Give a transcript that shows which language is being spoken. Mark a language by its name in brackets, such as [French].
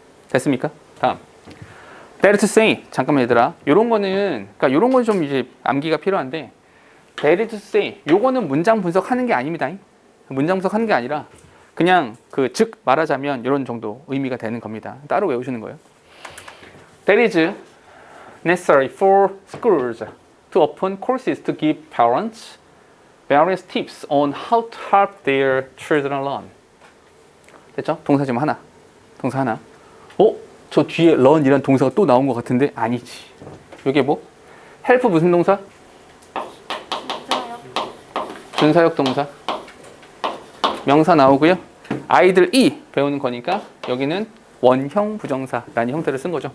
[Korean] 됐습니까? 다음. [English] That to say. [Korean] 잠깐만 얘들아. 요런 거는, 그러니까 요런 건 좀 이제 암기가 필요한데, [English] that to say. [Korean] 요거는 문장 분석하는 게 아닙니다. 문장 분석하는 게 아니라, 그냥 즉 말하자면 이런 정도 의미가 되는 겁니다. 따로 외우시는 거예요. [English] That is necessary for schools to open courses to give parents various tips on how to help their children learn. [Korean] 됐죠? 동사 지금 하나. 동사 하나. 저 뒤에 learn이란 동사가 또 나온 것 같은데 아니지. 이게 뭐? help 무슨 동사? 준사역 동사. 명사 나오고요. 아이들이 배우는 거니까 여기는 원형 부정사라는 형태를 쓴 거죠.